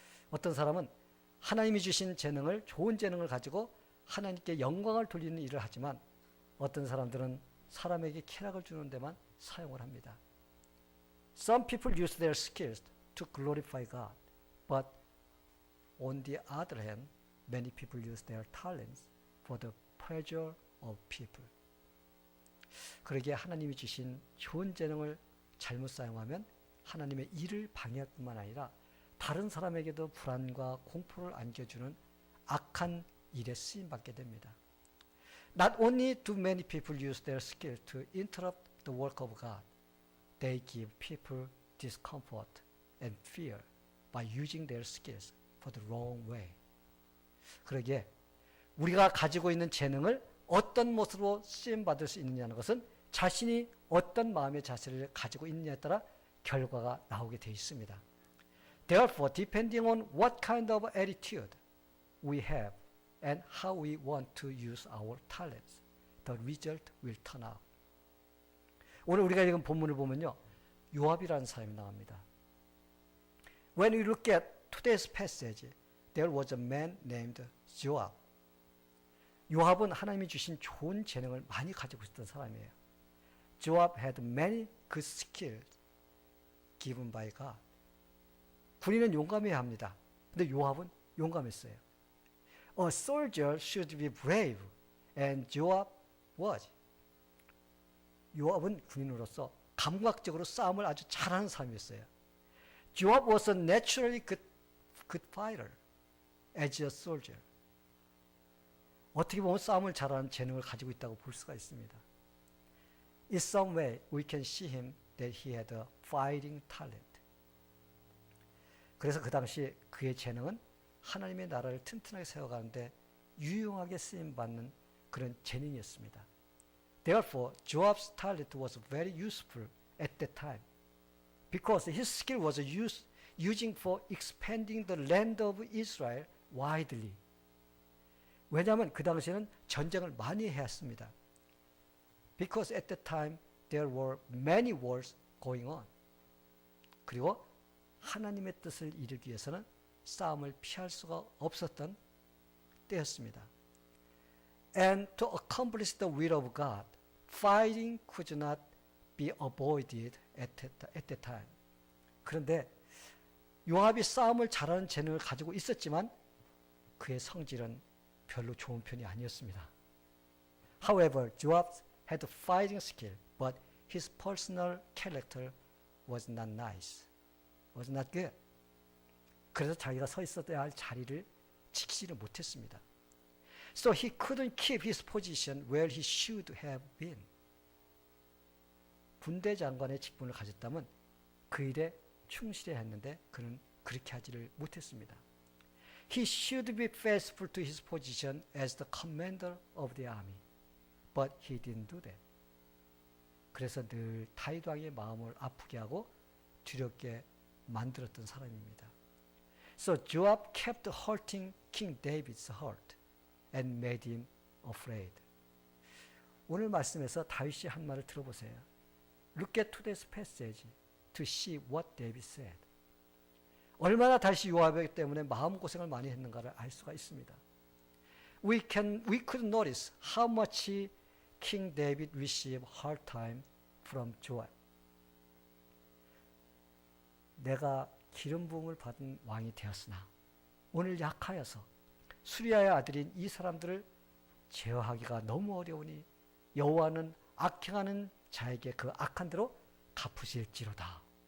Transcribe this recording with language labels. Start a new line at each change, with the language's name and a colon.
Korean: 어떤 사람은 하나님이 주신 재능을 좋은 재능을 가지고 하나님께 영광을 돌리는 일을 하지만 어떤 사람들은 사람에게 쾌락을 주는 데만 사용을 합니다.
English: Some people use their skills to glorify God, but on the other hand, many people use their talents for the pleasure of people.
Korean: 그러기에 하나님이 주신 좋은 재능을 잘못 사용하면 하나님의 일을 방해할 뿐만 아니라 다른 사람에게도 불안과 공포를 안겨주는 악한 일에 쓰임받게 됩니다.
English: Not only do many people use their skill to interrupt the work of God, they give people discomfort and fear by using their skills for the wrong way.
Korean: 그러기에 우리가 가지고 있는 재능을 어떤 모습으로 쓰임받을 수 있느냐는 것은 자신이 어떤 마음의 자세를 가지고 있느냐에 따라 결과가 나오게 되어 있습니다.
English: Therefore, depending on what kind of attitude we have and how we want to use our talents, the result will turn out.
Korean: 오늘 우리가 읽은 본문을 보면요, 요압이라는 사람이 나옵니다.
English: When we look at today's passage, there was a man named Joab.
Korean: 요압은 하나님이 주신 좋은 재능을 많이 가지고 있었던 사람이에요.
English: Joab had many good skills given by God.
Korean: 군인은 용감해야 합니다. 근데 요압은 용감했어요.
English: A soldier should be brave, and Joab was.
Korean: 요압은 군인으로서 감각적으로 싸움을 아주 잘하는 사람이었어요.
English: Joab was a naturally good fighter as a soldier.
Korean: 어떻게 보면 싸움을 잘하는 재능을 가지고 있다고 볼 수가 있습니다.
English: In some way, we can see him that he had a fighting talent.
Korean: 그래서 그 당시 그의 재능은 하나님의 나라를 튼튼하게 세워가는데 유용하게 쓰임받는 그런 재능이었습니다.
English: Therefore, Joab's talent was very useful at that time because his skill was using for expanding the land of Israel widely.
Korean: 왜냐하면 그 당시에는 전쟁을 많이 했습니다.
English: Because at that time there were many wars going on.
Korean: 그리고 하나님의 뜻을 이루기 위해서는 싸움을 피할 수가 없었던 때였습니다.
English: And to accomplish the will of God, fighting could not be avoided at that time.
Korean: 그런데 요압이 싸움을 잘하는 재능을 가지고 있었지만 그의 성질은 별로 좋은 편이 아니었습니다.
English: However, Joab had fighting skill, but his personal character was not nice, was not good.
Korean: 그래서 자기가 서 있어야 할 자리를 지키지를 못했습니다.
English: So he couldn't keep his position where he should have been.
Korean: 군대 장관의 직분을 가졌다면 그 일에 충실해야 했는데 그는 그렇게 하지를 못했습니다.
English: He should be faithful to his position as the commander of the army, but he didn't do that.
Korean: 그래서 늘 다윗 왕의 마음을 아프게 하고 두렵게 만들었던 사람입니다.
English: So Joab kept hurting King David's heart and made him afraid.
Korean: 오늘 말씀에서 다윗이 한 말을 들어보세요.
English: Look at today's passage to see what David said.
Korean: 얼마나 다윗이 요압 때문에 마음고생을 많이 했는가를 알 수가 있습니다.
English: We could notice how much King David received hard time from Joab.
Korean: 내가 기름 부음을 받은 왕이 되었으나 오늘 약하여서 수리아의 아들인 이 사람들을 제어하기가 너무 어려우니 여호와는 악행하는 자에게 그 악한 대로 갚으실지로다.